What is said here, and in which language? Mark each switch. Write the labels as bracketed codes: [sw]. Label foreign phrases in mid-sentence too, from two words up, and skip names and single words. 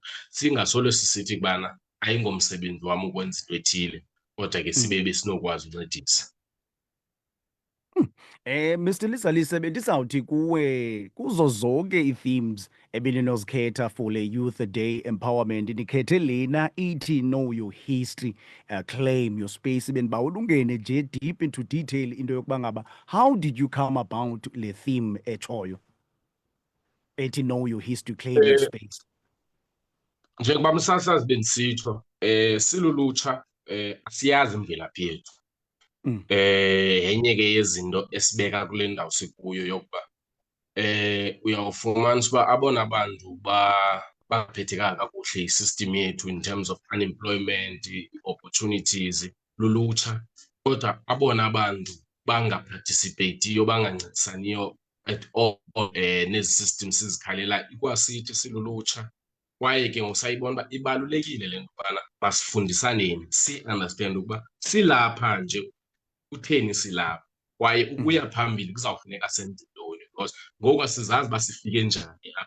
[xh] Singasolo sisithi kubana ayingomsebenzi wam ukwenza into ethile, kodwa ke sibe besinokwazi uncedisa. Mr. Lizalise bendizawuthi kuwe kuzo zonke ii-themes ebeninozikhetha for le [en] Youth Day Empowerment [xh] nikhethe lena ithi [en] know your history, claim your space. [xh] Benibawela ungene nje [en] deep into detail [xh] into yokuba ngaba [en] how did you come about [xh] le theme etshoyo ethi [en] know your history, claim your space? [xh] Njengoba msasazi bendisitsho, silulutsha asiyazi imvelaphi yethu. Yenye ke yezinto esibeka kule ndawo sikuyo yokuba uyawufumanisa uba abona bantu baphathekanga kakuhle i-system yethu [en] in terms of unemployment, opportunities, [xh] lulutsha. Kodwa abona bantu bangaparticipatiyo, bangancedisaniyo [en] at all [xh] nezi system sizikhalela ikwasithi silulutsha. Kwaye ke ngosayibona uba ibalulekile le nto ubana masifundisaneni, si-understand ukuba silapha nje kutheni silapha, kwaye ukuya phambili kuzawufuneka senze ntoni, because ngoku asizazi uba sifike njani apha.